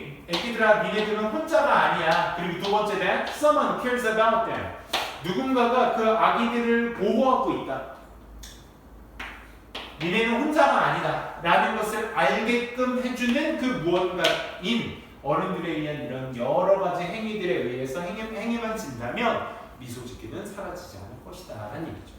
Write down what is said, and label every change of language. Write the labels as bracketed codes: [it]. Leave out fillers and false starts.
[ko] 애기들아 니네들은 혼자가 아니야. 그리고 두 번째는 [en] someone cares about them. [ko] 누군가가 그 아기들을 보호하고 있다. 니네는 혼자가 아니다 라는 것을 알게끔 해주는 그 무언가인 어른들에 의한 이런 여러 가지 행위들에 의해서 행위만 진다면 미소 짓기는 사라지지 않을 것이다 라는 얘기죠.